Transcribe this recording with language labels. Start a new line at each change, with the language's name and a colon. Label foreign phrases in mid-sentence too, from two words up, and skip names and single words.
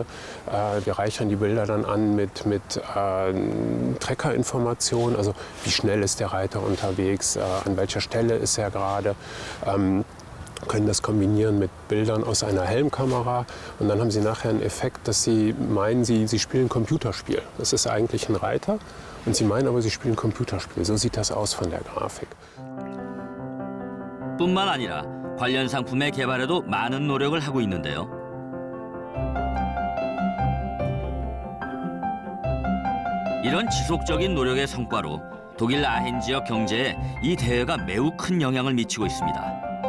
German: Wir reichern die Bilder dann an mit Trackerinformationen, also wie schnell ist der Reiter unterwegs, an welcher Stelle ist er gerade. Können das kombinieren mit Bildern aus einer Helmkamera und dann haben Sie nachher einen Effekt, dass Sie meinen, Sie spielen ein Computerspiel. Das ist eigentlich ein Reiter und Sie meinen aber, Sie spielen ein Computerspiel. So sieht das aus von der Grafik.
Korean: 뿐만 아니라 관련 상품의 개발에도 많은 노력을 하고 있는데요. 이런 지속적인 노력의 성과로 독일 아헨 지역 경제에 이 대회가 매우 큰 영향을 미치고 있습니다.